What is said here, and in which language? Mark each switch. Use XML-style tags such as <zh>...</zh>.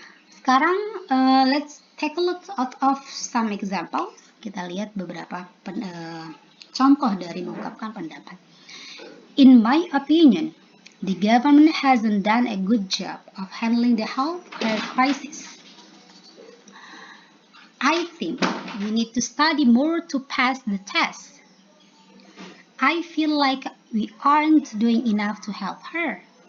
<id>Sekarang</id> <en>let's take a look of some examples.</en> <id>Kita lihat beberapa contoh dari mengungkapkan pendapat.</id> <en>In my opinion, the government hasn't done a good job of handling the healthcare crisis. I think we need to study more to pass the test. I feel like we aren't doing enough to help her.</en>